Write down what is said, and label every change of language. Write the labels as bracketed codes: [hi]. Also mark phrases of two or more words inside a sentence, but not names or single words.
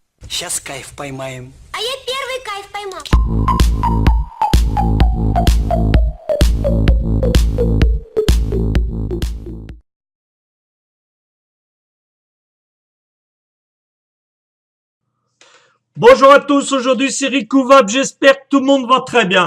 [ru] Сейчас кайф поймаем. А я первый кайф поймал. [fr] Bonjour à tous, aujourd'hui c'est Ricouvab, j'espère que tout le monde va très bien.